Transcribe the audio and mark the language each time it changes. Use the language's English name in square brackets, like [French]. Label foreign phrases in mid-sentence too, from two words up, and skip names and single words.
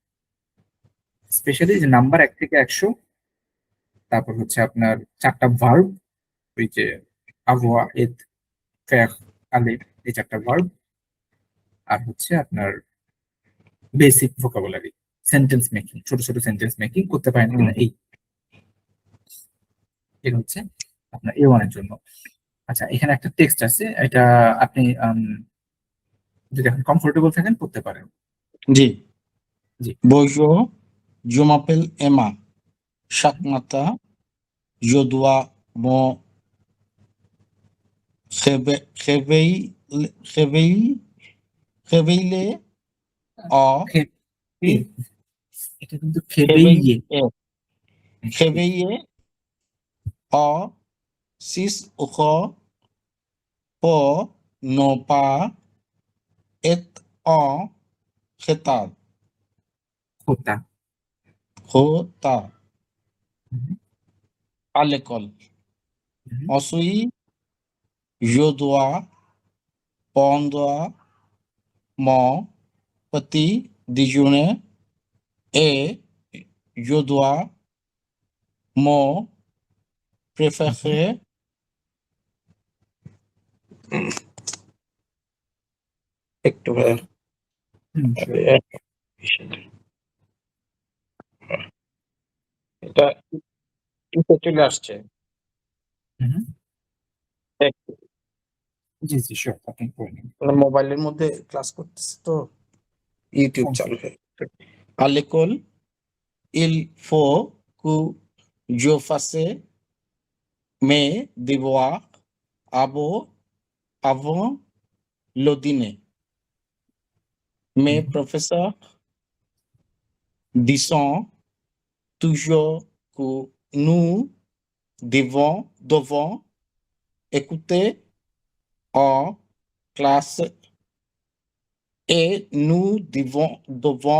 [Bangla] স্পেশালি যে নাম্বার 1 থেকে 100, তারপর হচ্ছে আপনার 4টা ভার্ব, ওই যে [French] avoir, être, faire, aller, [Bangla] এই 4টা ভার্ব, আর হচ্ছে আপনার [English] basic vocabulary, sentence making, [Bangla] ছোট ছোট [English] sentence making [Bangla] করতে পারেন কিনা, এই এটা হচ্ছে আপনার A1 এর জন্য। আচ্ছা, এখানে একটা টেক্সট আছে, এটা আপনি যদি এখন কমফোর্টেবল থাকেন পড়তে পারেন। জি। জি। [French] Bonjour, je m'appelle Emma. Chaque matin, je dois me réveiller à খে- six, [Bangla] এটা কিন্তু খেবেই ইয়ে। [French] réveiller à 6 heures pour ne pas être en retard. [Bangla] খোতা। [French] Retard হুম, à l'école. হুম, Ensuite, je dois prendre mon petit déjeuner et je dois me préférer একটু হুম, sure. [Bangla] এটা কিসে চলে আসছে হুম, জি জি শিওর, আপনি করে নিন। মোবাইলের মধ্যে ক্লাস করতেছে তো ইউটিউব চালু হয়ে [French] à l'école il faut que je fasse mes devoirs avant le dîner. Mes হুম, professeurs disent toujours que nous devons écouter en classe et nous devons